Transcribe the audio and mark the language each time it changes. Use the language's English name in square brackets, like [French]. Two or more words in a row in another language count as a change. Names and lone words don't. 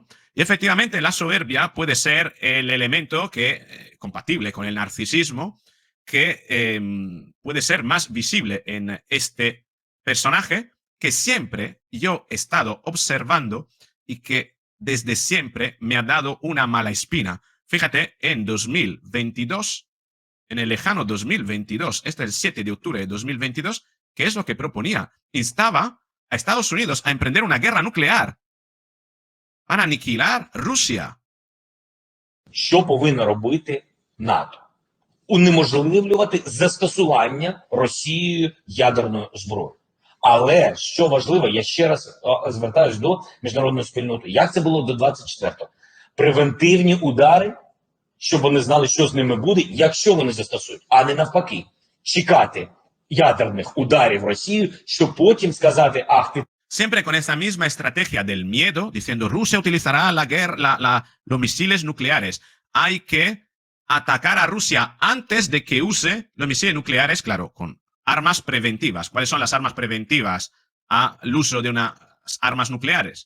[Spanish] Y efectivamente la soberbia puede ser el elemento que, compatible con el narcisismo, que puede ser más visible en este personaje que siempre yo he estado observando y que desde siempre me ha dado una mala espina. Fíjate, en 2022, en el lejano 2022, este es el 7 de octubre de 2022, ¿qué es lo que proponía? Instaba a Estados Unidos a emprender una guerra nuclear para aniquilar Rusia. [Ukrainian] Що повинно робити НАТО? Унеможливлювати застосування Росією ядерної зброї. Але, що важливо, я ще раз звертаюсь до міжнародної спільноти. Як це було до 24-го? Превентивні удари, щоб вони знали, що з ними буде, якщо вони застосують. А не навпаки, чекати ядерних ударів Росію, щоб потім сказати, ах, ти... [Spanish] Siempre con esa misma estrategia del miedo, diciendo Rusia utilizará los misiles nucleares. Hay que atacar a Rusia antes de que use los misiles nucleares, claro, con armas preventivas. ¿Cuáles son las armas preventivas al uso de unas armas nucleares?